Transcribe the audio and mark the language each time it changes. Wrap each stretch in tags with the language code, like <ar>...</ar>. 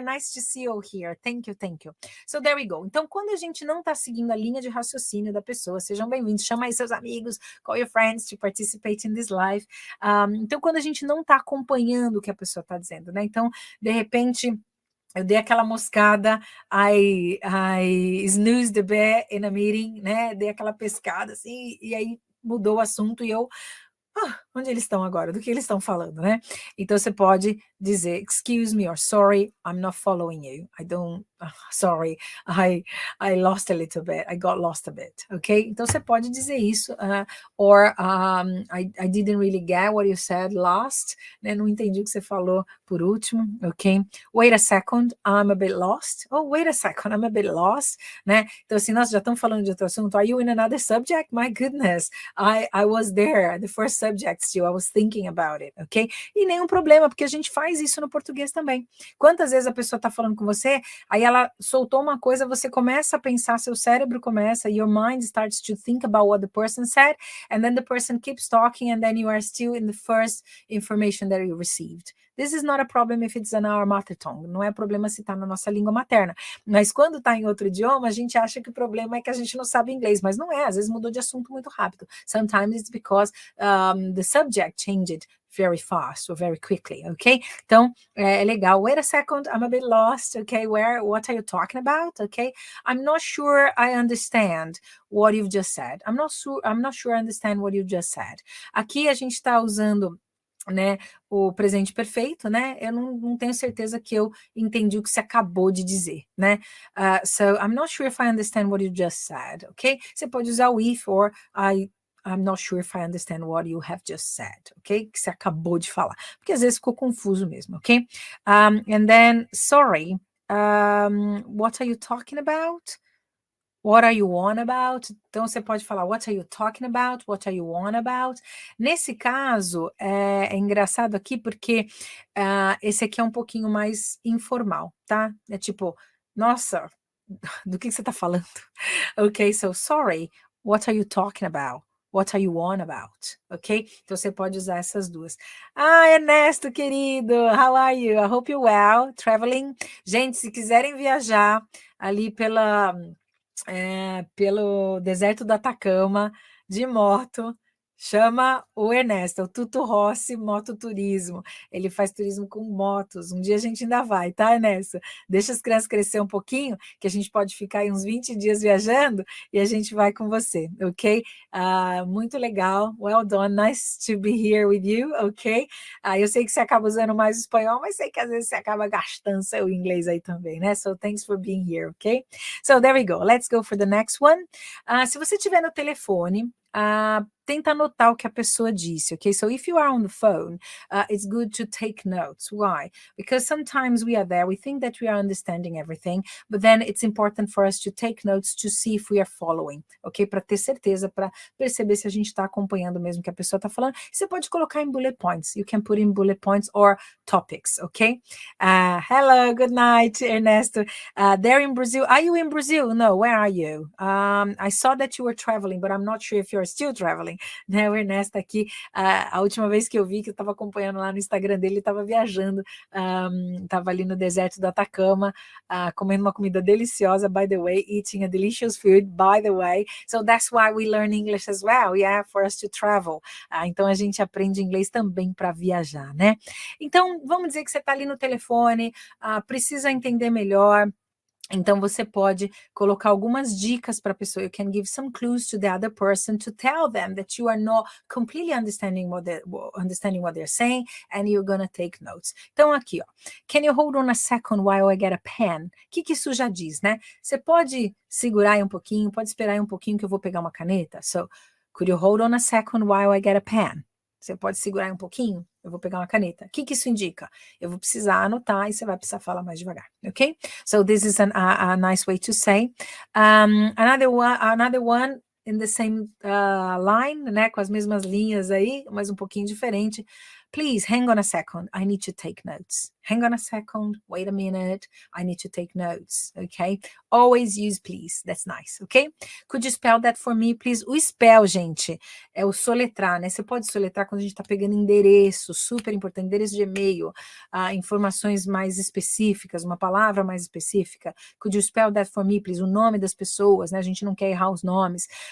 <en>Nice to see you here. Thank you, thank you. So there we go.</en> <pt>Então, quando a gente não está seguindo a linha de raciocínio da pessoa, sejam bem-vindos, chama aí seus amigos,</pt> <en>call your friends to participate in this live.</en> <pt>Então, quando a gente não está acompanhando o que a pessoa está dizendo, né? Então, de repente, eu dei aquela moscada,</pt> <en>I snoozed a bit in a meeting,</en> <pt>né? Dei aquela pescada assim, e aí mudou o assunto e eu onde eles estão agora? Do que eles estão falando, né? Então você pode dizer,</pt> <en>excuse me or sorry, I'm not following you. I don't, sorry, I lost a little bit, I got lost a bit, ok?</en> <pt>Então você pode dizer isso,</pt> <en>or I didn't really get what you said last, né?</en> <pt>Não entendi o que você falou por último, ok?</pt> <en>Wait a second, I'm a bit lost. Oh, wait a second, I'm a bit lost, né?</en> <pt>Então assim, nós já estamos falando de outro assunto.</pt> <en>Are you in another subject? My goodness, I was there, the first subject still, I was thinking about it, ok?</en> <pt>E nenhum problema, porque a gente faz isso no português também. Quantas vezes a pessoa está falando com você, aí ela soltou uma coisa, você começa a pensar, seu cérebro começa,</pt> <en>your mind starts to think about what the person said, and then the person keeps talking, and then you are still in the first information that you received. This is not a problem if it's in our mother tongue.</en> <pt>Não é problema se está na nossa língua materna. Mas quando está em outro idioma, a gente acha que o problema é que a gente não sabe inglês, mas não é. Às vezes mudou de assunto muito rápido.</pt> <en>Sometimes it's because the subject changed very fast or very quickly, ok?</en> <pt>Então, é legal.</pt> <en>Wait a second, I'm a bit lost, ok? What are you talking about, ok? I'm not sure I understand what you've just said. I'm not sure I understand what you just said.</en> <pt>Aqui a gente está usando, né, o presente perfeito, né? Eu não tenho certeza que eu entendi o que você acabou de dizer, né?</pt> <en>So I'm not sure if I understand what you just said, ok?</en> <pt>Você pode usar o</pt> <en>if or I'm not sure if I understand what you have just said, ok?</en> <pt>Que você acabou de falar, porque às vezes ficou confuso mesmo, ok?</pt> <en>And then, sorry, what are you talking about? What are you on about?</en> <pt>Então, você pode falar,</pt> <en>what are you talking about? What are you on about?</en> <pt>Nesse caso, é engraçado aqui porque esse aqui é um pouquinho mais informal, tá? É tipo, nossa, do que você tá falando?</pt> <en>Ok, so sorry, what are you talking about? What are you on about? Ok?</en> <pt>Então, você pode usar essas duas.</pt> <en>Ernesto, querido, how are you? I hope you're well. Traveling.</en> <pt>Gente, se quiserem viajar ali pelo deserto do Atacama, de moto, chama o Ernesto, o Tuto Rossi Mototurismo. Ele faz turismo com motos. Um dia a gente ainda vai, tá, Ernesto? Deixa as crianças crescer um pouquinho, que a gente pode ficar aí uns 20 dias viajando e a gente vai com você, ok? Muito legal.</pt> <en>Well done. Nice to be here with you, ok?</en> <pt>Eu sei que você acaba usando mais o espanhol, mas sei que às vezes você acaba gastando seu inglês aí também, né?</pt> <en>So thanks for being here, ok? So there we go. Let's go for the next one.</en> <pt>Se você estiver no telefone, tenta anotar o que a pessoa disse, okay?</pt> <en>So if you are on the phone, it's good to take notes. Why? Because sometimes we are there, we think that we are understanding everything, but then it's important for us to take notes to see if we are following, ok?</en> <pt>Para ter certeza, para perceber se a gente está acompanhando mesmo o que a pessoa está falando. Você pode colocar em bullet points.</pt> <en>You can put in bullet points or topics, ok? Hello, good night, Ernesto. There in Brazil. Are you in Brazil? No, where are you? I saw that you were traveling, but I'm not sure if you're still traveling.</en> <pt>Né, o Ernesto aqui, a última vez que eu vi, que eu estava acompanhando lá no Instagram dele, ele estava viajando, estava ali no deserto do Atacama, comendo uma comida deliciosa,</pt> <en>by the way, eating a delicious food, by the way. So that's why we learn English as well, yeah, for us to travel.</en> <pt>Então a gente aprende inglês também para viajar, né? Então, vamos dizer que você está ali no telefone, precisa entender melhor. Então, você pode colocar algumas dicas para a pessoa.</pt> <en>You can give some clues to the other person to tell them that you are not completely understanding what they're saying and you're gonna take notes.</en> <pt>Então, aqui, ó.</pt> <en>Can you hold on a second while I get a pen?</en> <pt>O que isso já diz, né? Você pode segurar aí um pouquinho, pode esperar aí um pouquinho que eu vou pegar uma caneta.</pt> <en>So, could you hold on a second while I get a pen?</en> <pt>Você pode segurar aí um pouquinho? Eu vou pegar uma caneta. O que isso indica? Eu vou precisar anotar e você vai precisar falar mais devagar, ok?</pt> <en>So this is a nice way to say. Another one in the same line, né?</en> <pt>Com as mesmas linhas aí, mas um pouquinho diferente.</pt> <en>Please, hang on a second. I need to take notes. Hang on a second. Wait a minute. I need to take notes, okay? Always use please. That's nice, okay? Could you spell that for me, please?</en> <pt>O spell, gente, é o soletrar, né? Você pode soletrar quando a gente está pegando endereço, super importante, endereço de e-mail, informações mais específicas, uma palavra mais específica.</pt> <en>Could you spell that for me, please?</en> <pt>O nome das pessoas, né? A gente não quer errar os nomes.</pt>